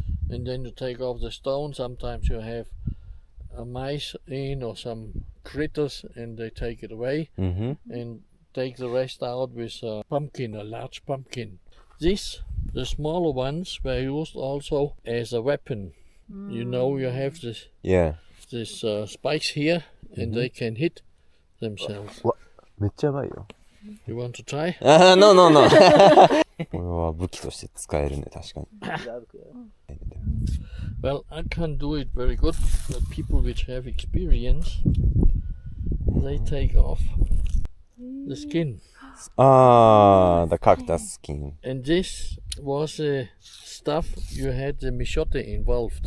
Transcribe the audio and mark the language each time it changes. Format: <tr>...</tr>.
<en>And then you take off the stone. Sometimes you have a mice in or some critters and they take it away and take the rest out with a pumpkin, a large pumpkin. This, the smaller ones, were used also as a weapon. You know, you have this Yeah. spikes here and they can hit themselves.</en> <ja>めっちゃやばいよ。</ja> <en>You want to try? No, no, no.</en> <ja>これは武器として使えるね、確かに。</ja> <en>Well, I can't do it very good, but people which have experience, they take off the skin. The cactus skin. And this was stuff you had the michote involved.</en>